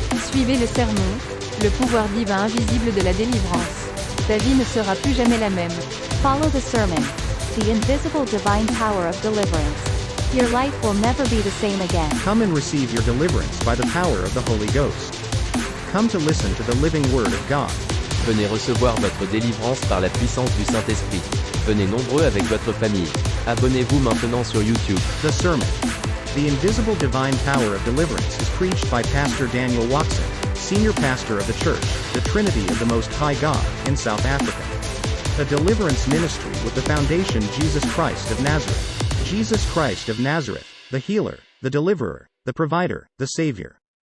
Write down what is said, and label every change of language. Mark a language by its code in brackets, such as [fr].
[fr] Suivez le sermon, le pouvoir divin invisible de la délivrance. Ta vie ne sera plus jamais la même. [en] Follow the sermon, the invisible divine power of deliverance. Your life will never be the same again. Come and receive your deliverance by the power of the Holy Ghost. Come to listen to the living Word of God. [fr] Venez recevoir votre délivrance par la puissance du Saint-Esprit. Venez nombreux avec votre famille. Abonnez-vous maintenant sur YouTube. [en] The Sermon. The invisible divine power of deliverance is preached by Pastor Daniel Watson, senior pastor of the church, the Trinity of the Most High God, in South Africa. A deliverance ministry with the foundation Jesus Christ of Nazareth. Jesus Christ of Nazareth, the healer, the deliverer, the provider, the savior.